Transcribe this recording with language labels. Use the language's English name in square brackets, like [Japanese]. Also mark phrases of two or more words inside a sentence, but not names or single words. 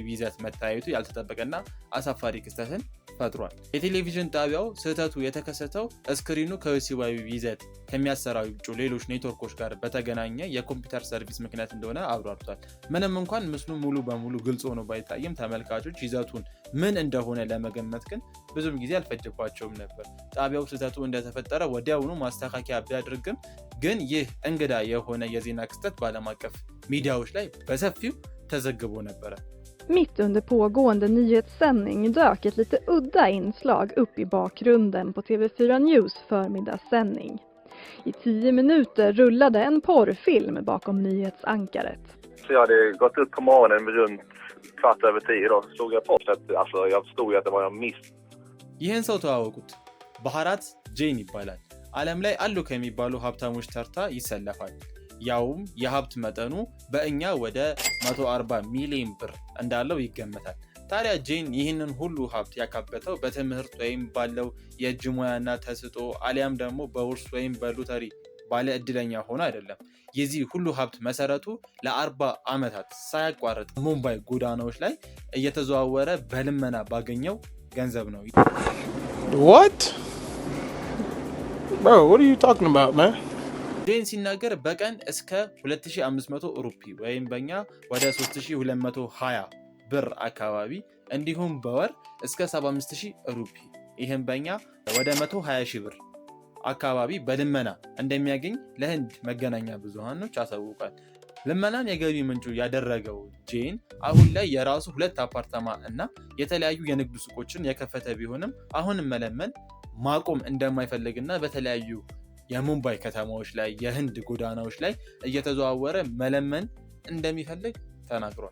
[Amharic] ይዘት መታየቱ ያልተጠበቀና አሳፋሪ ክስተትን ፈጥሯል። የቴሌቪዥን ጣቢያው ስህተቱ የተከሰተው ስክሪኑ ከዮሲባዊ ይዘት ከሚያሰራጩ ሌሎች ኔትወርኮች ጋር በተገናኘ የኮምፒውተር ሰርቪስ ምክንያት እንደሆነ አብራርቷል። ምንም እንኳን ምስሉ ሙሉ በሙሉ ግልጽ ሆኖ ባይታይም ተመልካቾች ይዘቱን ምን እንደሆነ ለመገመት ግን ብዙም ጊዜ አልፈጀባቸውም ነበር። ጣቢያው ስህተቱ እንደተፈጠረ ወዲያውኑ ማስተካከያ ቢያደርግም ግን ይህ እንግዳ የሆነ የዜና ክስተት በዓለም አቀፍ ሚዲያዎች ላይ በሰፊው ተዘግቦ ነበረ። [Swedish] Mitt under pågående nyhetssändning dök ett lite udda inslag upp i bakgrunden på TV4 News förmiddagssändning. I 10 minuter rullade en porrfilm bakom nyhetsankaret. Så jag hade gått upp på morgonen runt 9:15 då, såg jag på att alltså jag förstod att det var en miss. [Amharic] ይህን ሰው ተዋወቁት። ባህራት ጄን ይባላል። ዓለም ላይ አሉ ከሚባሉ ሀብታሞች ተርታ ይሰለፋል። ያውም የሀብት መጠኑ በእኛ ወደ 140 ሚሊዮን ብር እንዳለው ይገመታል። ታዲያ ጄን ይህንን ሁሉ ሀብት ያካበተው በትምህርት ወይም ባለው የእጅ ሙያና ተሰጥኦ አሊያም ደግሞ በውርስ ወይም በሎተሪ ባለ እድለኛ ሆኖ አይደለም። የዚህ ሁሉ ሀብት መሰረቱ ለ40 ዓመታት ሳያቋርጥ ሙምባይ ጎዳናዎች ላይ እየተዘዋወረ በልመና ባገኘው ገንዘብ ነው። [English] What? Bro, what are you talking about, man? [Amharic] ጄን ሲናገር በቀን እስከ 2500 ሩፒ ወይም በእኛ ወደ 3220 ብር አካባቢ እንዲሁም በወር እስከ 75000 ሩፒ ይህም በእኛ ወደ 120000 ብር አካባቢ በልመና እንደሚያገኝ ለህንድ መገናኛ ብዙሃኖች አሳውቋል። ልመናን የገቢ ምንጩ ያደረገው ጄን አሁን ላይ የራሱ 2 አፓርታማ እና የተለያዩ የንግድ ሱቆችን የከፈተ ቢሆንም አሁንም መለመን ማቆም እንደማይፈልግና በተለያዩ የሙምባይ ከተማዎች ላይ የህንድ ጎዳናዎች ላይ እየተዘዋወረ መለመን እንደሚፈልግ ተናግሯል።